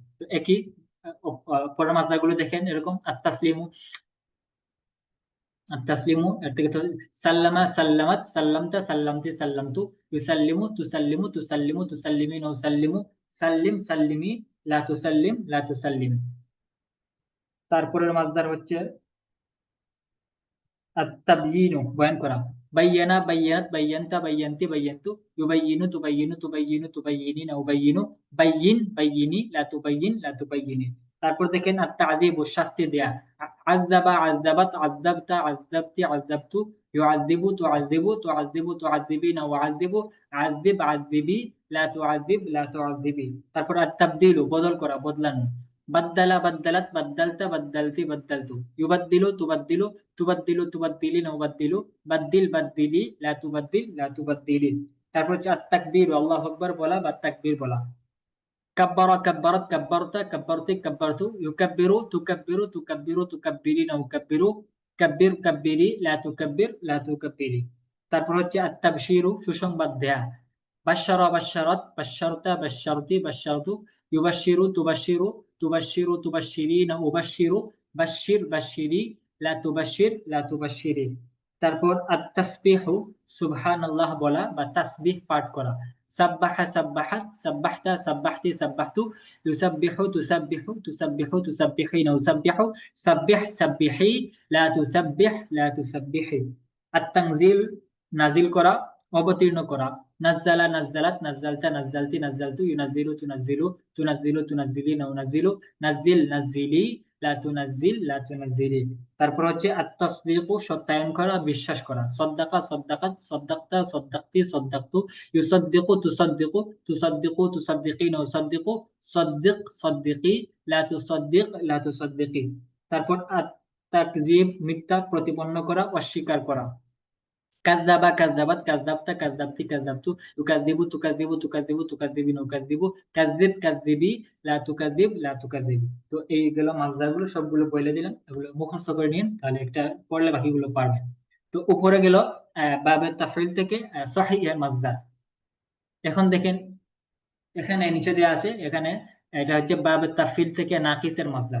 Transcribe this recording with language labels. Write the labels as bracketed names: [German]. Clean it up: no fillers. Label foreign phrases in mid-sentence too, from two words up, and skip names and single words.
[Bangla] তো একই পরের মাসদারগুলো দেখেন এরকম [Arabic] التسليم، التسليم [Bangla] এর থেকে তো [Arabic] سلّم سلّمت سلّمتَ سلّمتِ سلّمتُ، يسلّم تسلّم تسلّم تسلّمين أسلّم, سلّم سلّمي، لا تسلّم لا تسلّمي. [Bangla] তারপরের মাসদার হচ্ছে আত-তাবয়িনু বয়ান করা, [Arabic] بيّن بيّنت بيّنتَ بيّنتِ بيّنتُ، يبيّن تبيّن تبيّن تبيّنين أبيّن، بيّن بيّني لا تبيّن لا تبيّني. [Bangla] তারপর দেখেন আত-তা'যীবু শাস্তি দেয়া, [Arabic] عذّب عذّبت عذّبتَ عذّبتِ عذّبتُ، يعذّب تعذّب تعذّب تعذّبين أعذّب، عذّب عذّبي لا تعذّب لا تعذّبي. [Bangla] তারপর আত-তাবদীলু বদল করা, বদলানো, [Arabic] بدّل بدّلت بدّلتَ بدّلتِ بدّلتُ، يبدّل تبدّل تبدّل تبدّلين أبدّل، بدّل بدّلي لا تبدّل لا تبدّلي. [Bangla] তারপর হচ্ছে আত-তাকবীর [Arabic] الله أكبر [Bangla] বলা বা তাকবীর বলা, [Arabic] كبّر كبّرت كبّرتَ كبّرتِ كبّرتُ، يكبّر تكبّر تكبّر تكبّرين أكبّر، كبّر كبّري لا تكبّر لا تكبّري. [Bangla] তারপর হচ্ছে আত-তাবশীরু সুসংবাদ দেয়া, [Arabic] بشّر بشّرت بشّرتَ بشّرتِ بشّرتُ، يبشّر تبشّر تبشّر تبشّرين أبشّر، بشّر بشّري لا تبشّر لا تبشّري. [Bangla] তারপর আত-তাসবিহু সুবহানাল্লাহ বলা বা তাসবিহ পাঠ করা, [Arabic] سبّح سبّحت سبّحتَ سبّحتِ سبّحتُ، يسبّح تسبّح تسبّح تسبّحين أسبّح، سبّح سبّحي لا تسبّح لا تسبّحي. [Bangla] আত-তানজিল নাজিল করা, অবতীর্ণ করা, [Arabic] نزّل نزّلت نزّلتَ نزّلتِ نزّلتُ، ينزّل تنزّل تنزّل تنزّلين أنزّل، نزّل نزّلي لا تنزّل لا تنزّلي. [Bangla] তারপর হচ্ছে আত-তাসদীকু সত্যায়ন করা, বিশ্বাস করা, [Arabic] صدّق صدّقت صدّقتَ صدّقتِ صدّقتُ، يصدّق تصدّق تصدّق تصدّقين أصدّق، صدّق صدّقي لا تصدّق لا تصدّقي. [Bangla] তারপর আত-তাকযীব মিথ্যা প্রতিপন্ন করা, অস্বীকার করা, [Arabic] كذّب كذّبت كذّبتَ كذّبتِ كذّبتُ، يكذّب تكذّب تكذّب تكذّبين أكذّب، كذّب كذّبي لا تكذّب لا تكذّبي. [Bangla] তো এইগুলো মাসদারগুলো সবগুলো বলে দিলাম, এগুলো মুখস্থ করে নিন, তাহলে একটা পড়লে বাকিগুলো পারবেন। তো উপরে গেল বাবে তাফঈল থেকে সহিহ এর মাসদার। এখন দেখেন এখানে নিচে দেওয়া আছে, এখানে এটা হচ্ছে বাব তাফিল থেকে নাকিসের মাসদার।